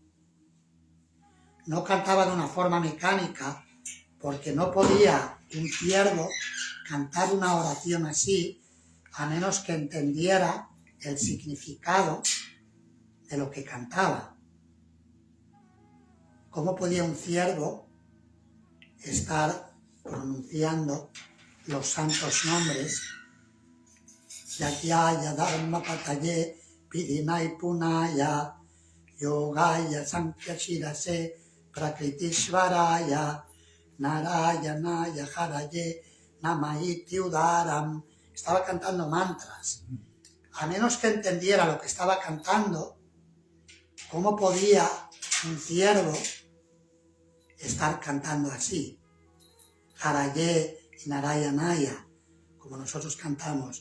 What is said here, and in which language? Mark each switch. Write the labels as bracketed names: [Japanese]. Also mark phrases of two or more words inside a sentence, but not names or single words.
[Spanish] No cantaba de una forma mecánica, porque no podía un ciervo cantar una oración así, a menos que entendiera el significado de lo que cantaba. ¿Cómo podía un ciervo estar pronunciando los santos nombres? [Sanskrit] Yagyaya Dharma Pataye Pidinai Punaya Yogaya Sankhya Shirase Prakritishvaraya Narayanaya Haraye Namaiti Udaram. [Spanish] Estaba cantando mantras. A menos que entendiera lo que estaba cantando, ¿cómo podía un ciervo estar cantando así? Haraye y Narayanaya, como nosotros cantamos.